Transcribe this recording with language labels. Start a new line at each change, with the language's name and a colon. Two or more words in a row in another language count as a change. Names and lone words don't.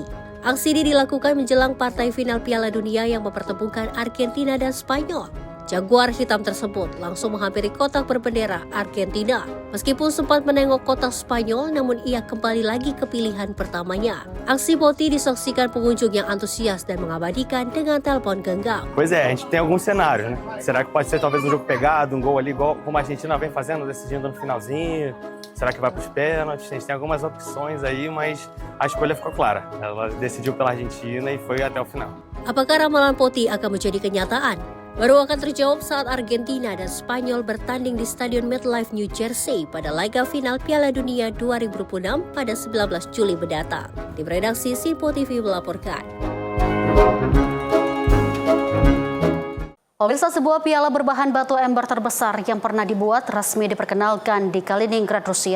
Indonesian: Aksi ini dilakukan menjelang partai final Piala Dunia yang mempertemukan Argentina dan Spanyol. Jaguar hitam tersebut langsung menghampiri kotak berbendera Argentina. Meskipun sempat menengok kotak Spanyol, namun ia kembali lagi ke pilihan pertamanya. Aksi Poti disaksikan pengunjung yang antusias dan mengabadikan dengan telepon genggam.
Portuguese: Pois é, a gente tem alguns cenários, né? Será que pode ser talvez um jogo pegado, um gol ali, igual como a Argentina vem fazendo, decidindo no finalzinho? Será que vai para os pênaltis? A gente tem algumas opções aí, mas a escolha ficou clara. Ela decidiu pela Argentina e foi até o final.
Indonesian: Apakah ramalan Poti akan menjadi kenyataan? Baru akan terjawab saat Argentina dan Spanyol bertanding di Stadion MetLife New Jersey pada laga final Piala Dunia 2026 pada 19 Juli mendatang. Tim redaksi Simpo TV melaporkan. Pemirsa, sebuah piala berbahan batu ember terbesar yang pernah dibuat resmi diperkenalkan di Kaliningrad, Rusia.